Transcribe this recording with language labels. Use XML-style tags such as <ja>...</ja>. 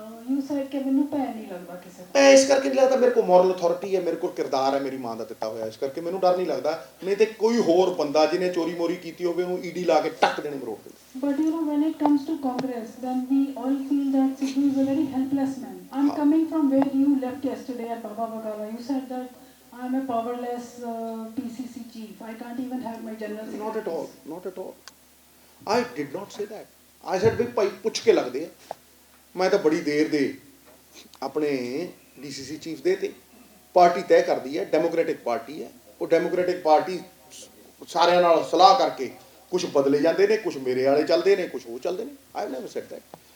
<en>You said</en> <pa>ਕਿ ਮੈਨੂੰ ਭੈ ਨਹੀਂ ਲੱਗਦਾ ਕਿਸੇ ਦਾ। ਇਸ ਕਰਕੇ ਨਹੀਂ ਲੱਗਦਾ, ਮੇਰੇ ਕੋਲ ਮੋਰਲ ਅਥਾਰਟੀ ਹੈ, ਮੇਰੇ ਕੋਲ ਕਿਰਦਾਰ ਹੈ, ਮੇਰੀ ਮਾਂ ਦਾ ਦਿੱਤਾ ਹੋਇਆ, ਇਸ ਕਰਕੇ ਮੈਨੂੰ ਡਰ ਨਹੀਂ ਲੱਗਦਾ। ਨਹੀਂ ਤੇ ਕੋਈ ਹੋਰ ਬੰਦਾ ਜਿਹਨੇ ਚੋਰੀ ਮੋਰੀ ਕੀਤੀ ਹੋਵੇ, ਉਹਨੂੰ ED ਲਾ ਕੇ ਟੱਕ ਦੇਣੇ ਮਰੋੜ ਦੇ।</pa> <en>But you know, when it comes to Congress, then we all feel that Sidhu is a very helpless man. I'm coming from where you left yesterday at Baba Bagala. You said that I'm a powerless PCC chief. I can't even have my general secretary. Not at all. Not at all. I did not say that. I said</en> <pa>ਵੀ ਭਾਈ ਪੁੱਛ ਕੇ ਲੱਗਦੇ ਆ। ਮੈਂ ਤਾਂ ਬੜੀ ਦੇਰ ਦੇ ਆਪਣੇ DCC chief ਦੇ ਤੇ ਪਾਰਟੀ ਤੈਅ ਕਰਦੀ ਹੈ, ਡੈਮੋਕ੍ਰੈਟਿਕ ਪਾਰਟੀ ਹੈ। ਉਹ ਡੈਮੋਕ੍ਰੈਟਿਕ ਪਾਰਟੀ ਸਾਰਿਆਂ ਨਾਲ ਸਲਾਹ ਕਰਕੇ ਕੁਝ ਬਦਲੇ ਜਾਂਦੇ ਨੇ, ਕੁਝ ਮੇਰੇ ਵਾਲੇ ਚੱਲਦੇ ਨੇ, ਕੁਝ ਉਹ ਚੱਲਦੇ ਨੇ।</pa> <en>I have never said that.</en>